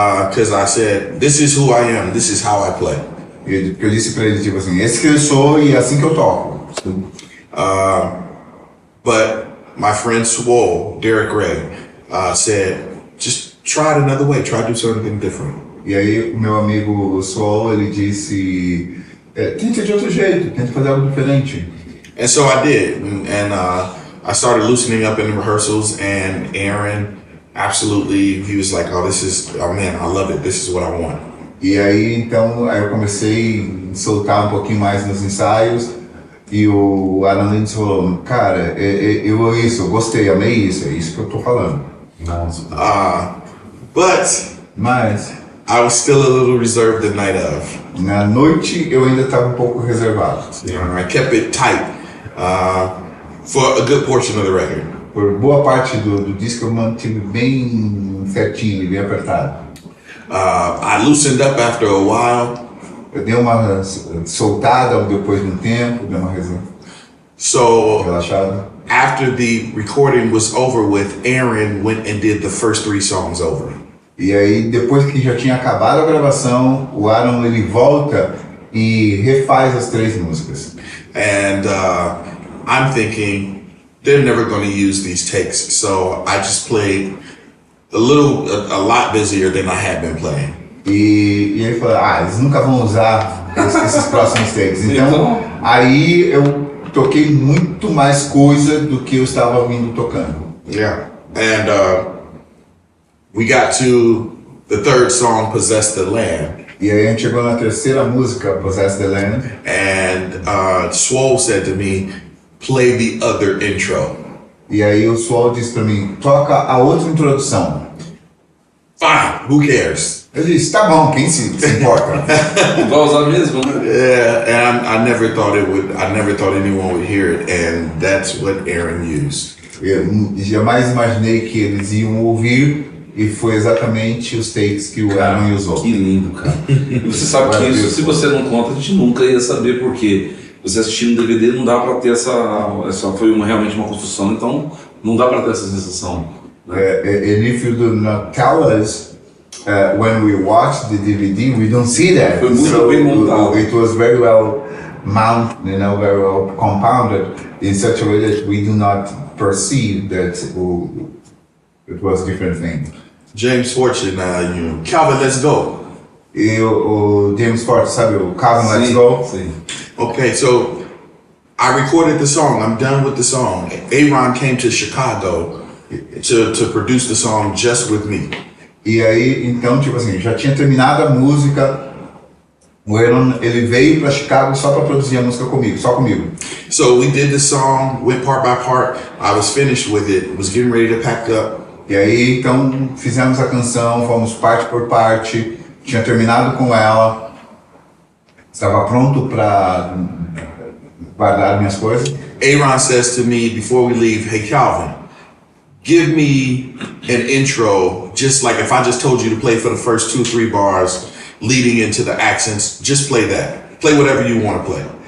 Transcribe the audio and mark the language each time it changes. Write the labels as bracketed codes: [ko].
[en] Because I said, this is who I am, this is how I play. [pt] E eu disse pra ele, tipo assim, esse que eu sou e é assim que eu toco. [en] But my friend Swole, Derek Ray, said, just try it another way, try to do something different. [pt] E aí o meu amigo Sol, ele disse, tente de outro jeito, tente fazer algo diferente. [en] And so I did, and I started loosening up in the rehearsals, and Aaron absolutely, he was like, oh man, I love it, this is what I want. [pt] E aí então eu comecei a soltar um pouquinho mais nos ensaios e o Aaron Lindsay falou, cara, eu gostei, amei isso, é isso que eu tô falando. Nossa. [en] But [pt] Mas [en] I was still a little reserved the night of. [pt] na noite eu ainda estava um pouco reservado. [en] I kept it tight for a good portion of the record. [pt] Por boa parte do disco eu mantive bem certinho, bem apertado. [en] I loosened up after a while. [pt] Eu dei uma soltada depois de um tempo, dei uma [en] So [pt] relaxada. [en] after the recording was over with, Aaron went and did the first 3 songs over. [pt] E aí depois que já tinha acabado a gravação, o Aaron ele volta e refaz as 3 músicas. [en] And I'm thinking they're never going to use these takes, so I just played a lot busier than I had been playing. [pt] E ele falou, eles nunca vão usar esses próximos takes. Então, aí eu toquei muito mais coisa do que eu estava vindo tocando. [en] Yeah. And we got to the 3rd song, Possess the Land. [pt] E aí a gente chegou na terceira música, Possess the Land. [en] And Swole said to me, play the other intro. [pt] E aí o Swole disse pra mim, toca a outra introdução. [en] Fine, who cares? [pt] Eu disse, tá bom, quem se importa? Vai usar mesmo, né? [en] Yeah, and I never thought anyone would hear it, and that's what Aaron used. [pt] Eu jamais imaginei que eles iam ouvir e foi exatamente os takes que o Aaron usou. Que lindo, cara. E você sabe que isso, se você não conta, a gente nunca ia saber porque você assistindo o DVD não dá pra ter essa foi realmente uma construção, então não dá pra ter essa sensação. [en] And if you do not tell us when we watch the DVD, we don't see that. [pt] Foi muito bem montado. [en] It was very well mounted, very well compounded in such a way that we do not perceive that it was different thing. James Fortune, Calvin, let's go. [pt] E o James Ford, sabe, o Calvin, Let's Go? Sim. [en] Okay, so I recorded the song. I'm done with the song. Aaron came to Chicago to produce the song just with me. [pt] E aí, então, tipo assim, já tinha terminado a música, o Aaron, ele veio para Chicago só para produzir a música comigo, só comigo. [en] So we did the song, went part by part. I was finished with it, was getting ready to pack up. [pt] E aí, então, fizemos a canção, fomos parte por parte, tinha terminado com ela, estava pronto para guardar minhas coisas. [en] Aaron says to me before we leave, hey Calvin, give me an intro, just like if I just told you to play for the first 2-3 bars leading into the accents, just play that. Play whatever you want to play.